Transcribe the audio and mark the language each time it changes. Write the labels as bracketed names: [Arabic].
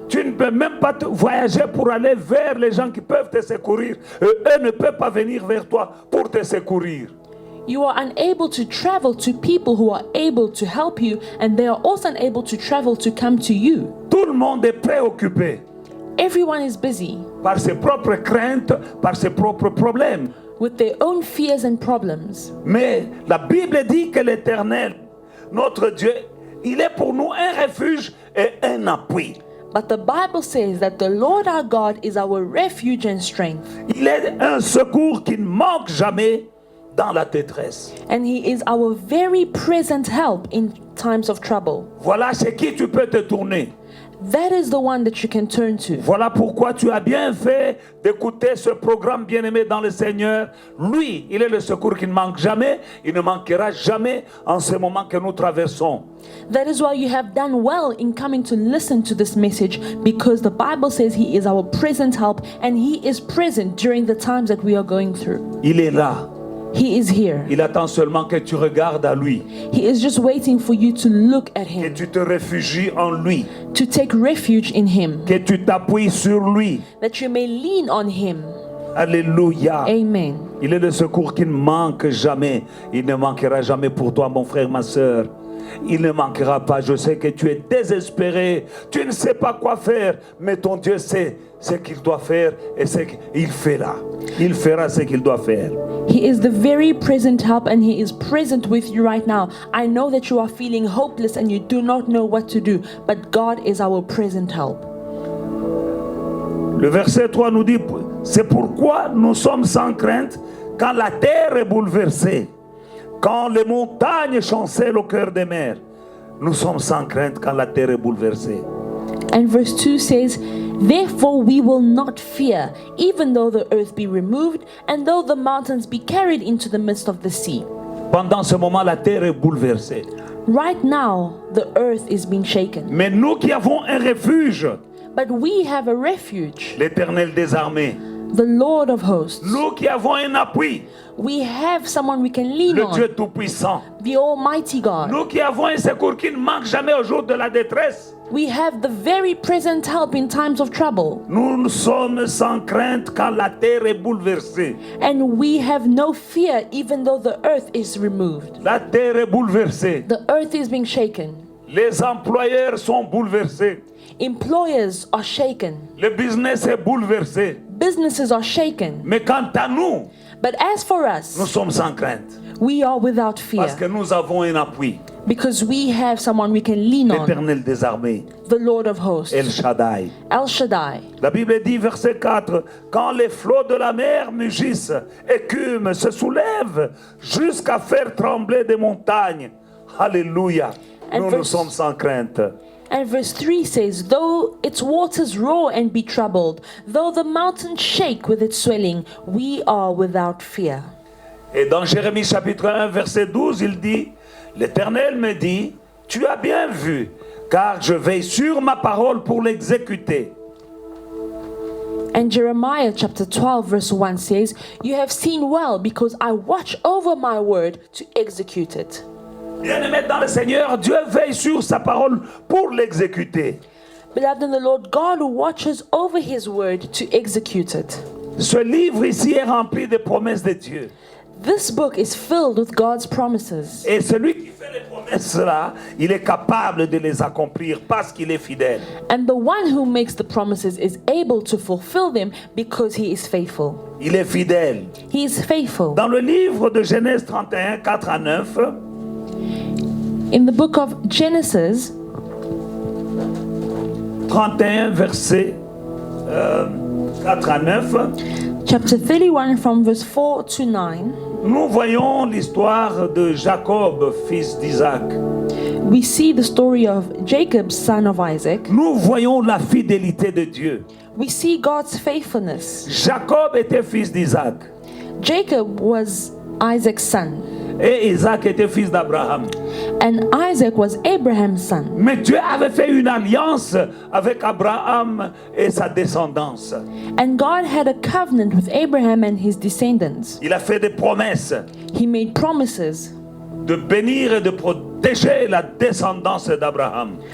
[French] Tu ne peux même pas voyager pour aller vers les gens qui peuvent te secourir. Eux ne peuvent pas venir vers toi pour te secourir. [English] You are unable to travel to people who are able to help you, and they are also unable to travel to come to you. [French] Tout le monde est préoccupé [English] Everyone is busy [French] par ses propres craintes, par ses propres problèmes. [English] with their own fears and problems. [French] Mais la Bible dit que l'Éternel, notre Dieu, il est pour nous un refuge et un appui. [English] But the Bible says that the Lord our God is our refuge and strength, [French] Il est un secours qui ne manque jamais dans la détresse. [English] and He is our very present help in times of trouble. [French] Voilà chez qui tu peux te tourner. [English] That is the one that you can turn to. [French] Voilà pourquoi tu as bien fait d'écouter ce programme bien-aimé dans le Seigneur. Lui, il est le secours qui ne manque jamais. Il ne manquera jamais en ce moment que nous traversons. [English] That is why you have done well in coming to listen to this message, because the Bible says He is our present help, and He is present during the times that we are going through. [French] Il est là. [English] He is here. [French] Il attend seulement que tu regardes à lui, [English] He is just waiting for you to look at [French] que [English] Him, [French] tu te réfugies en lui, [English] to take refuge in Him, [French] que tu t'appuies sur lui. [English] that you may lean on Him. [French] Alléluia. [English] Amen. [French] Il est le secours qui ne manque jamais. Il ne manquera jamais pour toi, mon frère, ma soeur. Il ne manquera pas. Je sais que tu es désespéré. Tu ne sais pas quoi faire. Mais ton Dieu sait ce qu'il doit faire et ce qu'il fait là. Il fera ce qu'il doit faire. [English] He is the very present help, and He is present with you right now. I know that you are feeling hopeless and you do not know what to do, but God is our present help. [French] Le verset 3 nous dit, c'est pourquoi nous sommes sans crainte quand la terre est bouleversée, quand les montagnes chancellent au cœur des mers. Nous sommes sans crainte quand la terre est bouleversée. [English] And verse 2 says, "Therefore we will not fear, even though the earth be removed, and though the mountains be carried into the midst of the sea." [French] Pendant ce moment, la terre est bouleversée. [English] Right now, the earth is being shaken. [French] Mais nous qui avons un refuge, [English] But we have a refuge, [French] l'Éternel des armées, [English] the Lord of hosts. [French] nous qui avons un appui, [English] We have someone we can lean [French] le Dieu [English] on, [French] Tout-Puissant, [English] the Almighty God. [French] nous qui avons un secours qui ne manque jamais au jour de la détresse. [English] We have the very present help in times of trouble. [French] Nous sommes sans crainte quand la terre est bouleversée. [English] And we have no fear even though the earth is removed. [French] La terre est bouleversée. [English] The earth is being shaken. [French] Les employeurs sont bouleversés. [English] Employers are shaken. [French] Le business est bouleversé. [English] Businesses are shaken. [French] Mais quant à nous, [English] But as for [French] nous [English] us, [French] sommes sans crainte. [English] we are without [French] Parce [English] fear [French] que nous avons un appui. [English] because we have someone we can lean on, [French] L'Éternel des armées, [English] the Lord of hosts, [French] El Shaddai. [English] El Shaddai. [French] La Bible dit, verset 4, quand les flots de la mer mugissent, écument, se soulèvent, jusqu'à faire trembler des montagnes. Alléluia. [English] And [French] Nous [English] verse- [French] sommes sans crainte. [English] And verse 3 says, "Though its waters roar and be troubled, though the mountains shake with its swelling, we are without fear." [French] Et dans Jérémie chapitre 1, verset 12, il dit, l'Éternel me dit, tu as bien vu, car je veille sur ma parole pour l'exécuter. [English] And Jeremiah chapter 12 verse 1 says, "You have seen well because I watch over my word to execute it." [French] Bien-aimé dans le Seigneur, Dieu veille sur sa parole pour l'exécuter. [English] Beloved in the Lord, God watches over His word to execute it. [French] Ce livre ici est rempli de promesses de Dieu. [English] This book is filled with God's promises. [French] Et celui qui fait les promesses là, il est capable de les accomplir parce qu'il est fidèle. [English] And the one who makes the promises is able to fulfill them because He is faithful. [French] Il est fidèle. [English] He is faithful. [French] Dans le livre de Genèse 31, 4 à 9, [English] In the book of Genesis, [French] 31 versets 4 à 9, [English] chapter 31 from verse 4 to 9, [French] nous voyons l'histoire de Jacob, fils d'Isaac. [English] we see the story of Jacob, son of Isaac. [French] Nous voyons la fidélité de Dieu. [English] We see God's faithfulness. [French] Jacob était fils d'Isaac [English] Jacob was Isaac's son, [French] et Isaac était fils d'Abraham. [English] And Isaac was Abraham's son. [French] Mais Dieu avait fait une alliance avec Abraham et sa descendance. [English] And God had a covenant with Abraham and his descendants. [French] Il a fait des promesses [English] He made promises [French] de bénir et de protéger la descendance d'Abraham.